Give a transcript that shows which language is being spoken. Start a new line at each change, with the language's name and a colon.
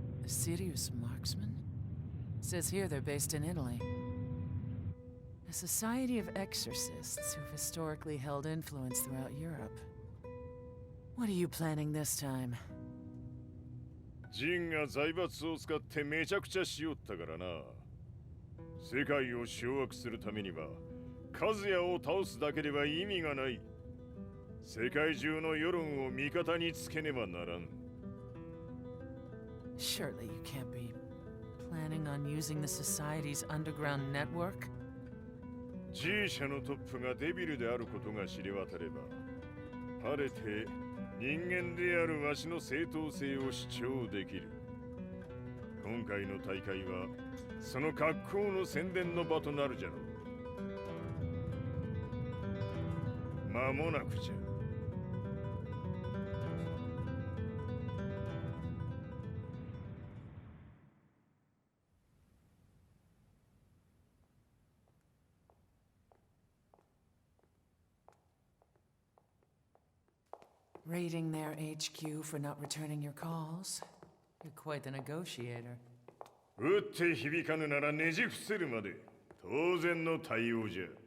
English: A serious marksman? Says here they're based in Italy. A society of exorcists who've historically held influence throughout Europe. What are you planning this time?
Japanese: ジンが財閥を使ってめちゃくちゃしよったからな。世界を掌握するためにはカズヤを倒すだけでは意味がない。世界中の世論を味方につけねばならん。
English: Surely you can't be planning on using the society's underground network?
Japanese: G 社のトップがデビルであることが知れ渡れば、晴れて人間であるわしの正当性を主張できる。今回の大会はその格好の宣伝の場となるじゃろう。間もなくじゃ。
English: Raiding their HQ for not returning your calls? You're quite the negotiator.
Japanese: 打って響かぬならねじ伏せるまで当然の対応じゃ。